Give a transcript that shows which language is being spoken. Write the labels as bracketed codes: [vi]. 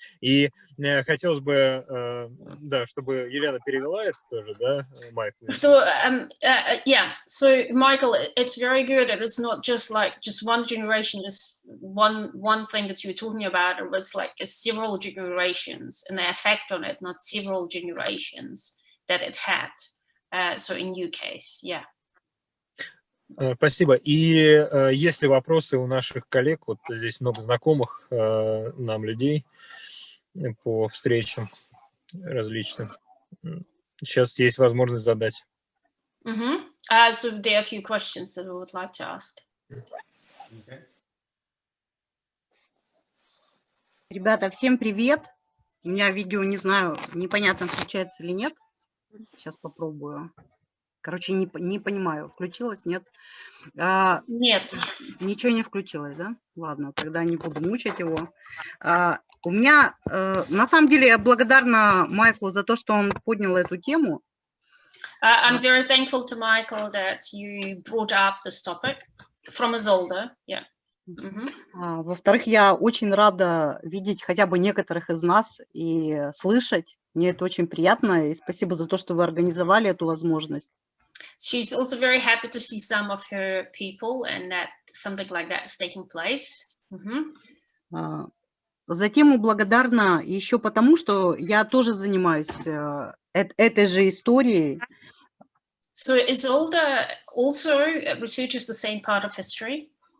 [ru] И хотелось бы, да, чтобы Елена перевела это тоже, да, Майкл. [en] Yeah, so Michael, it's very good, and it's not just like just one generation, just one thing that you're talking about, it's like several generations and the effect on it, not several generations that it had. So in your case, yeah. [ru] Спасибо. И есть ли вопросы у наших коллег? Вот здесь много знакомых нам людей по встречам различным. Сейчас есть возможность задать. [en] So there are a few questions that I would like to ask. [ru] Ребята, всем привет. У меня видео, не знаю, непонятно, включается или нет. Сейчас попробую. Короче, не понимаю, включилось, нет? Нет. Ничего не включилось, да? Ладно, тогда не буду мучить его. У меня, на самом деле, я благодарна Майклу за то, что он поднял эту тему. [en] I'm very thankful to Michael that you brought up this topic from Isolde. Yeah. [ru] Во-вторых, я очень рада видеть хотя бы некоторых из нас и слышать. Мне это очень приятно, и спасибо за то, что вы организовали эту возможность. [en] She's also very happy to see some of her people and that something like that is taking place. [ru] Затем благодарна еще потому, что я тоже занимаюсь этой же историей. [en] So Isolde also researches the same part of history.